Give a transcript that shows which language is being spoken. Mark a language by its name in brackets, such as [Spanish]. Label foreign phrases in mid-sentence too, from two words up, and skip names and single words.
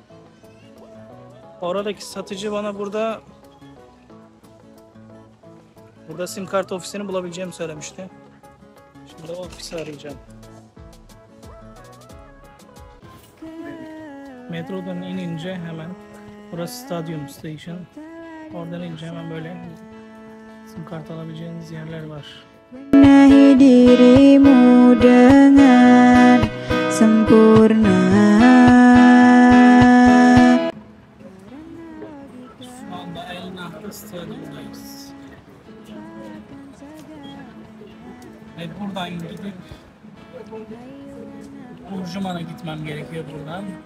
[Turkish] Oradaki satıcı bana burada Burada sim kart ofisini bulabileceğimi söylemişti. Şimdi o ofisi arayacağım. Metrodan inince hemen, burası Stadium Station. Oradan inince hemen böyle sim kart alabileceğiniz yerler var. [Indonesian] Benahi dirimu dengan sempurna. [Turkish] Şu anda El Nahr Stadyum'dayız. Ve buradan gidip Burjuman'a gitmem gerekiyor buradan.